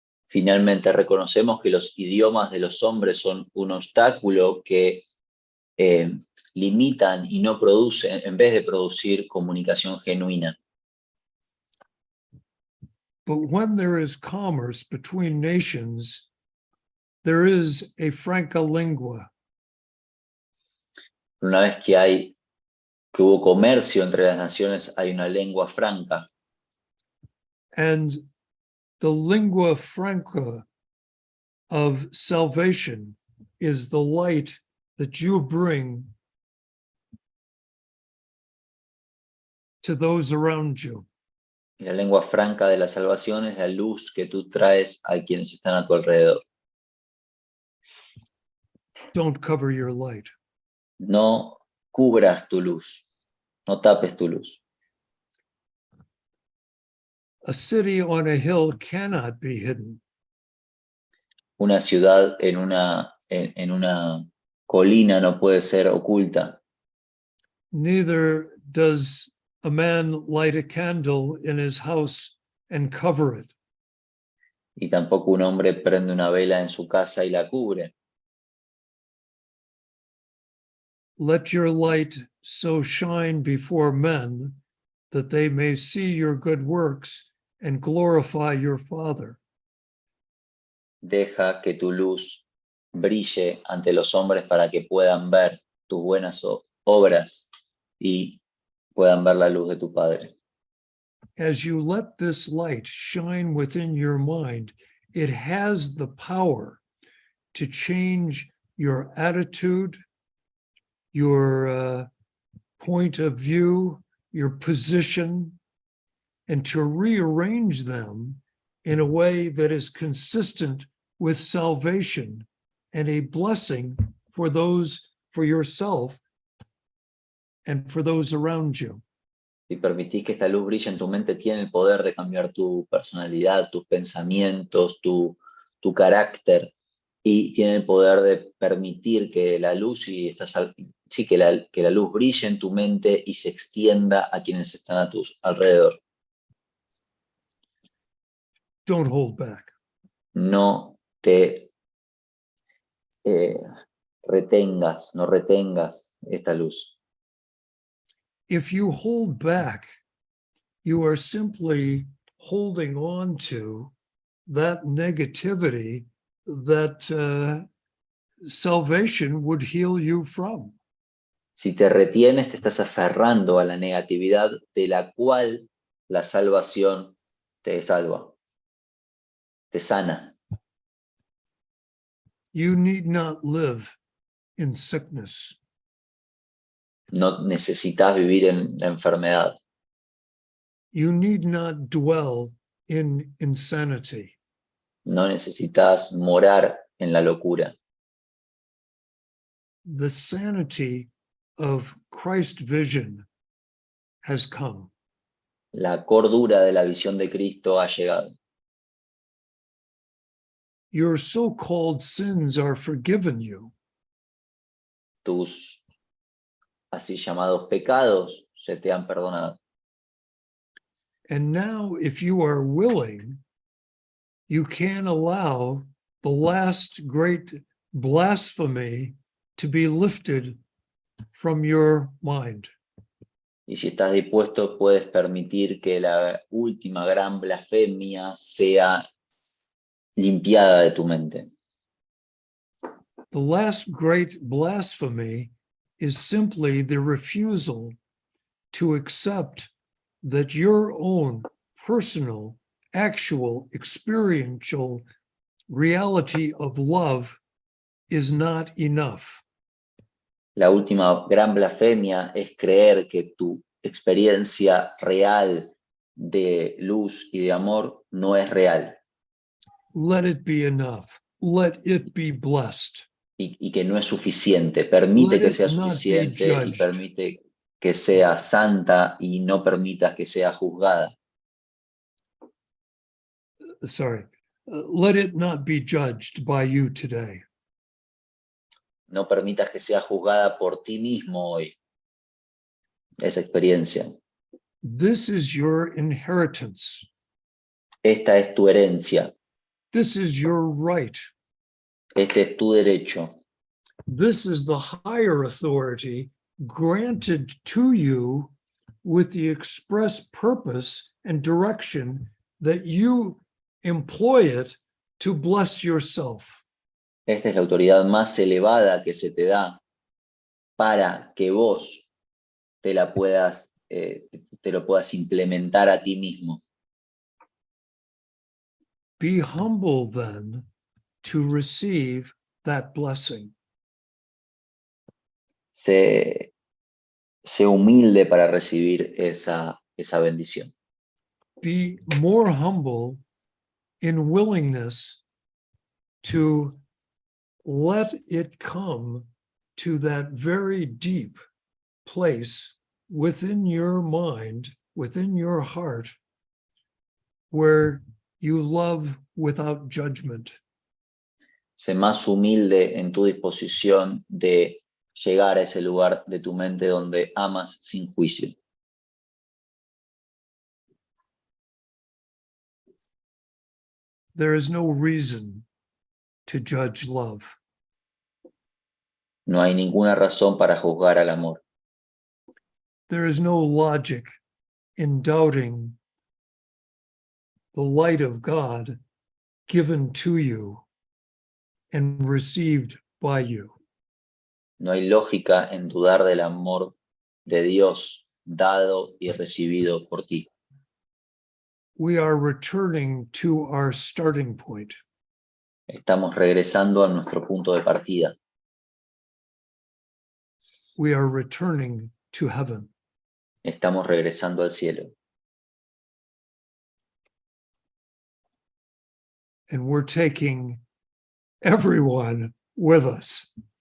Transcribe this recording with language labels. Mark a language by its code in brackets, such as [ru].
[es] Finalmente reconocemos que los idiomas de los hombres son un obstáculo que limitan y no producen, en vez de producir comunicación genuina. [en] But when there is commerce between nations, there is a franca lingua. [es] Una vez que hubo comercio entre las naciones, hay una lengua franca. [en] And the lingua franca of salvation is the light that you bring to those around you. [es] Y la lengua franca de la salvación es la luz que tú traes a quienes están a tu alrededor. [en] Don't cover your light. [es] No cubras tu luz, no tapes tu luz. [en] A city on a hill cannot be hidden. [es] Una ciudad en una colina no puede ser oculta. [en] Neither does a man light a candle in his house and cover it. [es] Y tampoco un hombre prende una vela en su casa y la cubre. [en] Let your light so shine before men that they may see your good works and glorify your Father. [es] Deja que tu luz brille ante los hombres para que puedan ver tus buenas obras y puedan ver la luz de tu Padre. [en] As you let this light shine within your mind, it has the power to change your attitude, your point of view, your position, and to rearrange them in a way that is consistent with salvation and a blessing for those, for yourself, and for those around you. [es] Si permitís que esta luz brille en tu mente, tiene el poder de cambiar tu personalidad, tus pensamientos, tu carácter, y tiene el poder de permitir que la luz que la luz brille en tu mente y se extienda a quienes están a tu alrededor. [en] Don't hold back. [es] No te retengas, no retengas esta luz. [en] If you hold back, you are simply holding on to that negativity that salvation would heal you from. [es] Si te retienes, te estás aferrando a la negatividad de la cual la salvación te salva, te sana. [en] You need not live in sickness. [es] No necesitas vivir en la enfermedad. [en] You need not dwell in insanity. [es] No necesitas morar en la locura. [en] The sanity of Christ's vision has come. [es] La cordura de la visión de Cristo ha llegado. [en] Your so-called sins are forgiven you. [es] Tus así llamados pecados se te han perdonado. [en] And now, if you are willing, you can allow the last great blasphemy to be lifted from your mind. [es] Y si estás dispuesto, puedes permitir que la última gran blasfemia sea limpiada de tu mente. [en] The last great blasphemy is simply the refusal to accept that your own personal, actual, experiential reality of love is not enough. [es] La última gran blasfemia es creer que tu experiencia real de luz y de amor no es real. [en] Let it be enough. Let it be blessed. [es] Y que no es suficiente. Permite [en] Let [es] que [en] it [es] sea [en] not be [es] suficiente y [en] judged. [es] permite que sea santa y no permitas que sea juzgada. [en] Let it not be judged by you today. [es] No permitas que sea juzgada por ti mismo hoy, esa experiencia. [en] This is your inheritance. [es] Esta es tu herencia. [en] This is your right. [es] Este es tu derecho. [en] This is the higher authority granted to you with the express purpose and direction that you employ it to bless yourself. [es] Esta es la autoridad más elevada que se te da para que vos te lo puedas implementar a ti mismo. [en] Be humble then to receive that blessing. [es] Sé humilde para recibir esa bendición. [en] Be more humble in willingness to let it come to that very deep place within your mind, within your heart, where you love without judgment. [es] Sé más humilde en tu disposición de llegar a ese lugar de tu mente donde amas sin juicio. [en] There is no reason to judge love. [es] No hay ninguna razón para juzgar al amor. [en] There is no logic in doubting the light of God given to you and received by you. [es] No hay lógica en dudar del amor de Dios dado y recibido por ti. [en] We are returning to our starting point. [es] Estamos regresando a nuestro punto de partida. [en] We are returning to heaven. [es] Estamos regresando al cielo. [en] And we're taking everyone with us.